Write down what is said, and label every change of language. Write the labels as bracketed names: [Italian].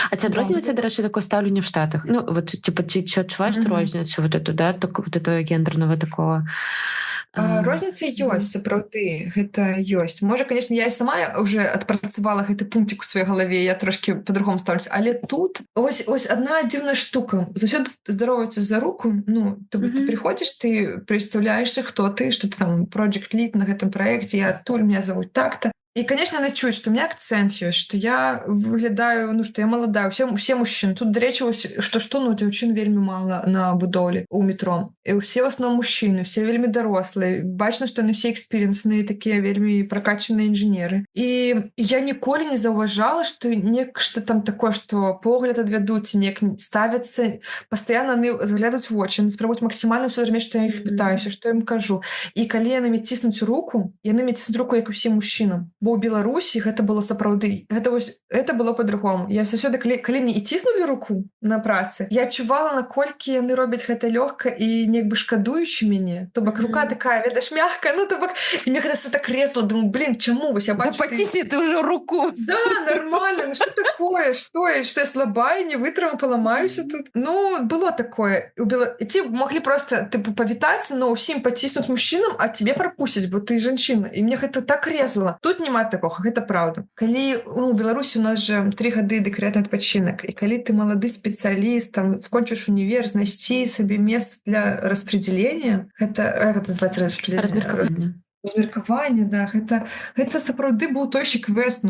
[Belarusian] А ці адрозніваецца, дарэчы, такое стаўленне ў Штатах? [Russian] Ну, вот, типа, [Belarusian] ці адчуваеш розніцу [Russian] вот эту, да, вот этого гендерного такого... [Belarusian] Розніца ёсць, сапраўды, гэта ёсць. Можа, [Russian] конечно, [Belarusian] я і сама уже адпрацавала гэты пунктик у сваёй галаве, я трошки [Russian] по-другому ставлюся, [Belarusian] але тут ось одна дзіўная штука. Заўсёды здароваюцца за руку, ну, [Russian] ты приходишь, ты представляешься, [Belarusian] хто ты, што ты там [English] project lead [Belarusian] на гэтым праекце, я адтуль, [Russian] меня зовут так-то. [Belarusian] І, [Russian] конечно, [Belarusian] яны чуюць, што [Russian] у меня [Belarusian] акцэнт ёсць, што я выглядаю, ну, што я маладая. Усе мужчыны. Тут, дарэчы, што, ну, дзяўчын вельмі мала на будоўлі ў метро. І ўсе ў асноўным мужчыны, усе вельмі дарослыя. Бачна, што яны ўсе экспірыенсныя, такія вельмі пракачаныя інжынеры. І я ніколі не заўважала, што нешта там такое, што погляд адвядуць, неяк ставяцца, пастаянна яны заглядаюць у вочы, яны спрабуюць максімальна ўсё зразумець, што я іх пытаюся, што я ім кажу. І калі яны мне ціснуць руку, яны мне ціснуць руку, як усім мужчынам. Бо ў Беларусі гэта было сапраўды. Гэта было па-другому. Я заўсёды, калі мне і ціснулі руку на працы, я адчувала, наколькі яны робяць гэта лёгка і неяк бы шкадуючы мяне. То бок рука такая, ведаеш, мягкая, ну то бок і мне гэта [Russian] все так резала. [Belarusian] Думаю, блин, чаму? Вось я бачу, [Russian] Да потисни ты уже руку. Да, нормально. Ну что такое? Что я слабая, [Belarusian] не вытрымаю, [Russian] поломаюся тут? Ну, было такое. [Belarusian] Ці могли просто, типу, павітацца, но ўсім паціснуць мужчынам, а [Russian] тебе [Belarusian] прапусцяць, бо ты жанчына. І мне гэта так [Russian] резала. [Belarusian] Тут няма такога, гэта правда. Калі у Беларусі у нас же 3 гады дэкрэтны адпачынак, і калі ты малады спецыяліст, там скончыш універ, знайсці сабе месца для распределення, гэта называецца размеркаванне, да, гэта сапраўды быў той ще квест.